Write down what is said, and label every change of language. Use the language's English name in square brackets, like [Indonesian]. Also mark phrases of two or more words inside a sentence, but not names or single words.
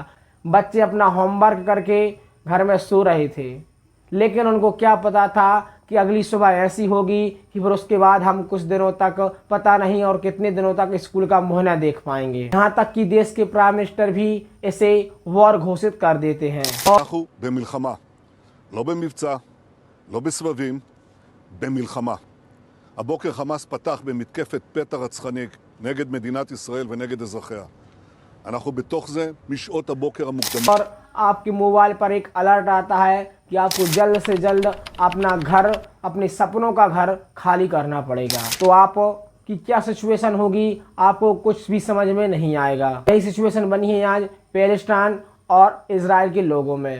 [Hindi] बच्चे अपना होमवर्क करके घर में सो रहे थे, लेकिन उनको क्या पता था कि अगली सुबह ऐसी होगी कि फिर उसके बाद हम कुछ दिनों तक, पता नहीं और कितने दिनों तक स्कूल का मुँह न देख पाएंगे। यहाँ तक कि देश के [English] prime minister [Hindi] भी इसे वॉर घोषित कर देते हैं। [Hebrew] במלחמה, לא במבצע, לא בסבבים, במלחמה. הבוקר חמאס פתח במתקפת פתע רצחנית נגד מדינת ישראל ונגד אזרחיה. אנחנו בתוך זה משעות הבוקר המוקדמות. [Hindi] और आपके मोबाइल पर एक अलर्ट आता है कि आपको जल्द से जल्द अपना घर, अपने सपनों का घर खाली करना पड़ेगा। तो आप की क्या सिचुएशन होगी आपको कुछ भी समझ में नहीं आएगा। यही सिचुएशन बनी है आज पैलेस्टाइन और इजराइल के लोगों में।